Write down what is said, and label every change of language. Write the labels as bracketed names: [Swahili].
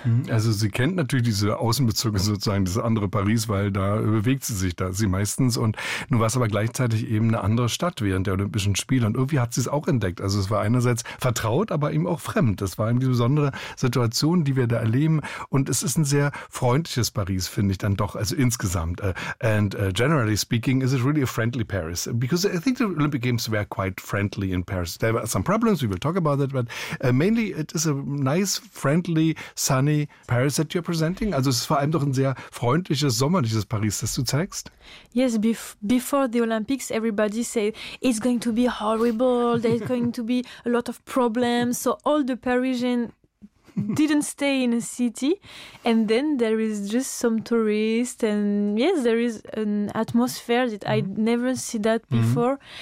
[German] Also sie kennt natürlich diese Außenbezirke sozusagen, diese andere Paris, weil da bewegt sie sich da sie meistens. Und nun war es aber gleichzeitig eben eine andere Stadt während der Olympischen Spiele. Und irgendwie hat sie es auch entdeckt. Also es war einerseits vertraut, aber eben auch fremd. Das war eben die besondere Situation, die wir da erleben. Und es ist ein sehr freundliches Paris, finde ich dann doch, also insgesamt. [English] And generally speaking, is it really a friendly Paris? Because I think the Olympic Games were quite friendly in Paris. There were some problems, we will talk about that, but mainly it is a nice, friendly, sunny Paris that you're presenting? [German] Also es ist vor allem doch ein sehr freundliches, sommerliches Paris, das du zeigst? [English] Yes, before the Olympics, everybody said it's going to be horrible, there's going to be a lot of problems. So all the Parisians didn't stay in a city. And then there is just some tourists. And yes, there is an atmosphere that I'd never see that before.